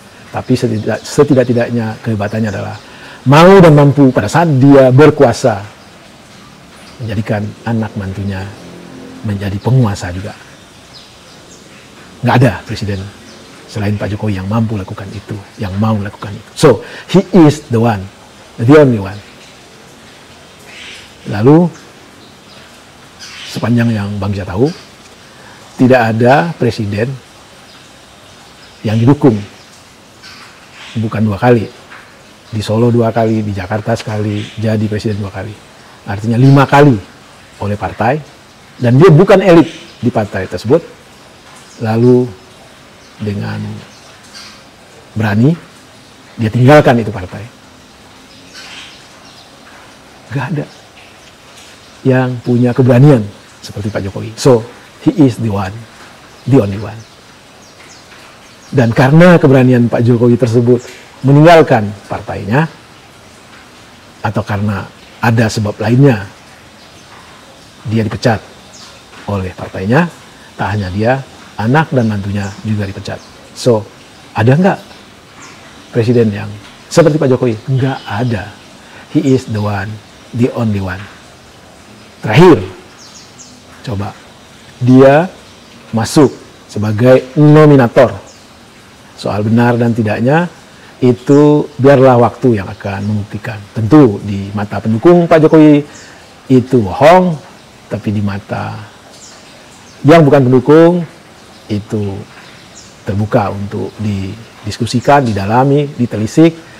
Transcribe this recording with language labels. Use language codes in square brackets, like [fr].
[id] Tapi setidak-tidaknya kehebatannya adalah mau dan mampu pada saat dia berkuasa menjadikan anak mantunya menjadi penguasa juga. Nggak ada presiden selain Pak Jokowi yang mampu lakukan itu, yang mau lakukan itu. [en] So, he is the one, the only one. [id] Lalu, sepanjang yang Bang Kica tahu, tidak ada presiden yang didukung bukan 2 kali, di Solo 2 kali, di Jakarta sekali, jadi presiden 2 kali, artinya 5 kali oleh partai, dan dia bukan elit di partai tersebut. Lalu dengan berani, dia tinggalkan itu partai. Gak ada yang punya keberanian seperti Pak Jokowi. [en] So, he is the one, the only one. [id] Dan karena keberanian Pak Jokowi tersebut meninggalkan partainya, atau karena ada sebab lainnya, dia dipecat oleh partainya. Tak hanya dia, anak dan mantunya juga dipecat. So, ada nggak presiden yang seperti Pak Jokowi? Nggak ada. [en] He is the one, the only one. [id] Terakhir, coba dia masuk sebagai nominator. Soal benar dan tidaknya itu biarlah waktu yang akan membuktikan. Tentu di mata pendukung Pak Jokowi itu bohong, tapi di mata yang bukan pendukung itu terbuka untuk didiskusikan, didalami, ditelisik.